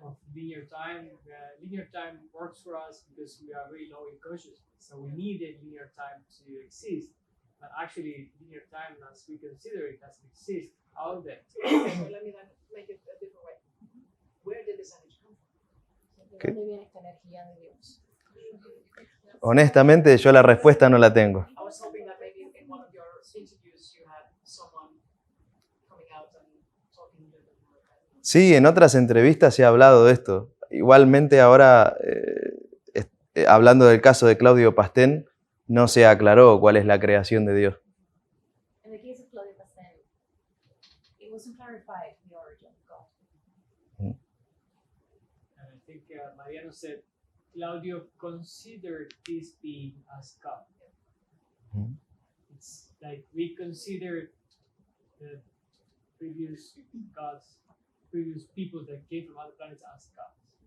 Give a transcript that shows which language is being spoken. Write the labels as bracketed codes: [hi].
[en] Of linear time. Linear time works for us because we are very low in consciousness. So we need a linear time to exist. But actually, linear time, as we consider it, doesn't exist all day. So let me then make it a different way. Where did this energy come from? [es] ¿De dónde viene esta energía de Dios? Honestamente, yo la respuesta no la tengo. [en] I was hoping that maybe in one of your interviews you had someone coming out and talking a little bit more about it. [es] Sí, en otras entrevistas se ha hablado de esto. Igualmente ahora, hablando del caso de Claudio Pastén, no se aclaró cuál es la creación de Dios. [en] In the case of Claudio Pastén, it wasn't clarified the origin of God. And I think Mariano said, Claudio considered this being as God. Mhm. It's like we consider the previous gods, previous people that came from other planets as gods.